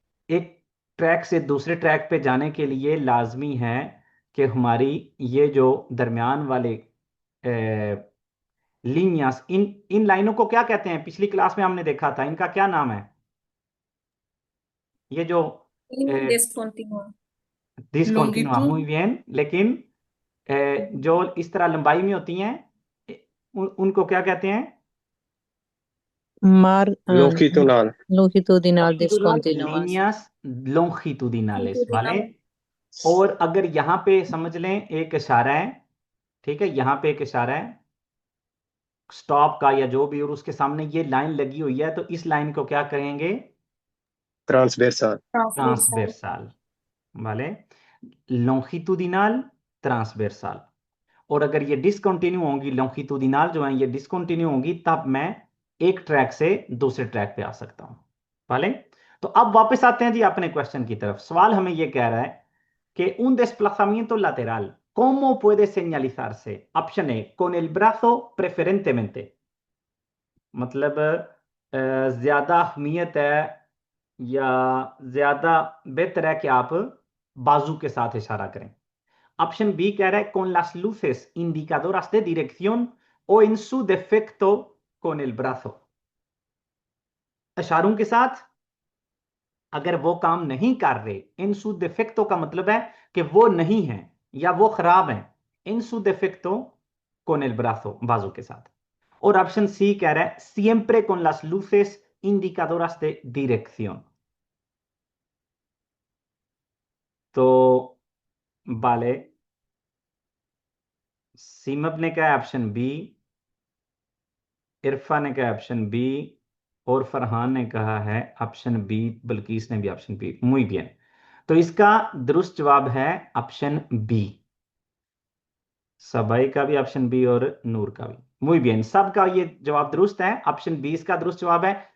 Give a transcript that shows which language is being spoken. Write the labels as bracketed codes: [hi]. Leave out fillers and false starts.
[hi] एक ट्रैक से दूसरे ट्रैक पे जाने के लिए लाजमी है कि हमारी ये जो दरमियान वाले लीनियस, इन लाइनों को क्या कहते हैं, पिछली क्लास में हमने देखा था, इनका क्या नाम है, ये जो डिसकंटिन्यू। डिसकंटिन्यूआ, लॉन्गिट्यूड। [es] muy bien, [hi] लेकिन जो इस तरह लंबाई में होती हैं, उनको क्या कहते हैं, Mar [es] longitudinal, longitudinal longitudinal discontinuous. líneas longitudinales, ¿vale? [hi] और अगर यहां पे समझ लें एक इशारा है, ठीक है, यहां पे एक इशारा है स्टॉप का या जो भी, और उसके सामने ये लाइन लगी हुई है, तो इस लाइन को क्या कहेंगे, [es] transversal, [hi] ट्रांसवेर्साल, वाले, लॉन्गिट्यूडिनल, ट्रांसवेर्साल। और अगर ये डिसकंटिन्यू होंगी, लॉन्गिट्यूडिनल जो है ये डिसकंटिन्यू होंगी, तब मैं एक ट्रैक से दूसरे ट्रैक पे आ सकता हूं, वाले। तो अब वापस आते हैं जी अपने क्वेश्चन की तरफ। सवाल हमें ये कह रहा है [es] que un desplazamiento lateral, ¿cómo puede señalizarse? Opción A, con el brazo preferentemente, [hi] मतलब ज्यादा अहमियत है या ज्यादा बेहतर है कि आप बाजू के साथ इशारा करें। ऑप्शन बी कह रहा है [es] con las luces indicadoras de dirección o en su defecto con el brazo, [hi] इशारों के साथ अगर वो काम नहीं कर रहे, इन सू डिफेक्टो का मतलब है कि वो नहीं है या वो खराब है, इन सू डिफेक्टो con el brazo, बाजू के साथ। और ऑप्शन सी कह रहा है [es] siempre con las luces indicadoras de dirección। [hi] तो वाले, सीमप ने कहा ऑप्शन बी, इरफा ने कहा ऑप्शन बी, और फरहान ने कहा है ऑप्शन बी, बल्कीस ने भी ऑप्शन बी। [es] muy bien, [hi] तो इसका दुरुस्त जवाब है ऑप्शन बी, सबाई का भी ऑप्शन बी और नूर का भी। muy bien, सबका ये जवाब दुरुस्त है, ऑप्शन बी इसका दुरुस्त जवाब है।